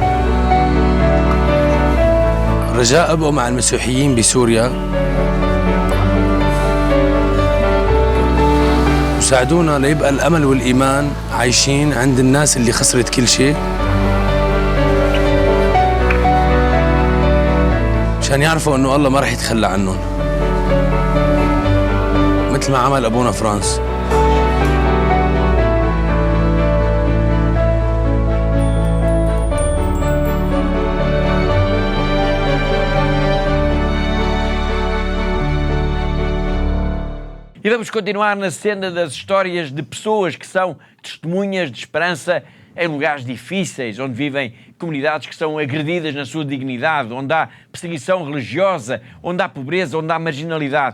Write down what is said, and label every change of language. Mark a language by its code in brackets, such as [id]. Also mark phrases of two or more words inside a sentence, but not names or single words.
[ar] رجاء أبقوا مع المسيحيين بسوريا وساعدونا ليبقى الأمل والإيمان عايشين عند الناس اللي خسرت كل شيء، عشان يعرفوا إنه الله ما رح يتخلى عنهم مثل ما عمل أبونا فرانس. [pt] E vamos continuar na senda das histórias de pessoas que são testemunhas de esperança em lugares difíceis, onde vivem comunidades que são agredidas na sua dignidade, onde há perseguição religiosa, onde há pobreza, onde há marginalidade.